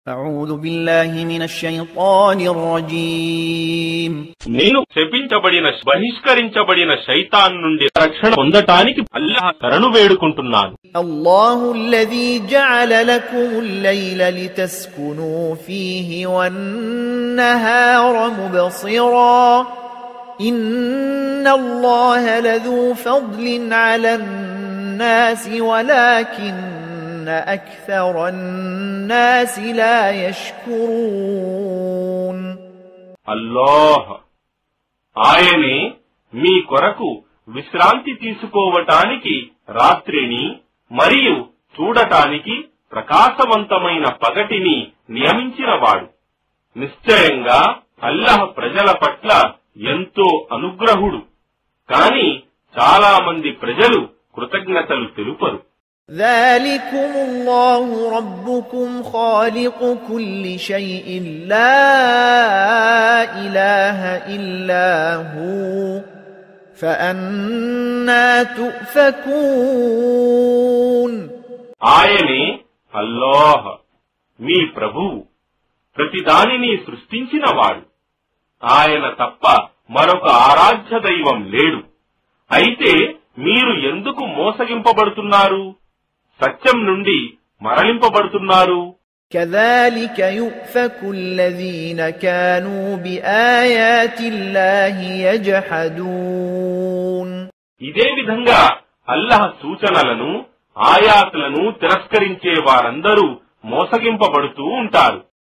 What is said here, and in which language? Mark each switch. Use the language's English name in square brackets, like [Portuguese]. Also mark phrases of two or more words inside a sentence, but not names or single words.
[Arabic] أعوذ بالله من الشيطان الرجيم [Telugu] నేను శపించబడిన బహిష్కరించబడిన శైతాన్ నుండి రక్షణ పొందటానికి అల్లాహ్ శరణు వేడుకుంటున్నాను. [Arabic] الله الذي جعل لكم الليل لتسكنوا فيه والنهار مبصرا إن الله لذو فضل على الناس ولكن أكثر الناس لا يشكرون. [Telugu] అల్లాహ్ ఆయనే మీ కొరకు విశ్రాంతి తీసుకోవటానికి రాత్రిని మరియు చూడటానికి ప్రకాశవంతమైన పగటిని నియమించినవాడు. నిశ్చయంగా అల్లాహ్ ప్రజల పట్ల ఎంతో అనుగ్రహుడు. కాని చాలా మంది ప్రజలు కృతజ్ఞతలు తెలుపరు. [Arabic] ذلكم الله ربكم خالق كل شيء لا إله إلا هو فأنى تؤفكون. [Telugu] ఆయనే అల్లాహ్ మీ ప్రభువు, ప్రతిదానిని సృష్టించినవాడు. ఆయన తప్ప మరొక ఆరాధ్య దైవం లేడు. అయితే మీరు ఎందుకు మోసగింపబడుతున్నారు, సత్యం నుండి మరలింపబడుతున్నారు? [Arabic] كذلك يؤفك الذين كانوا بآيات الله يجحدون. [Telugu] ఇదే విధంగా అల్లాహ్ సూచనలను, ఆయాతులను తిరస్కరించే వారందరూ మోసగింపబడుతూ ఉంటారు.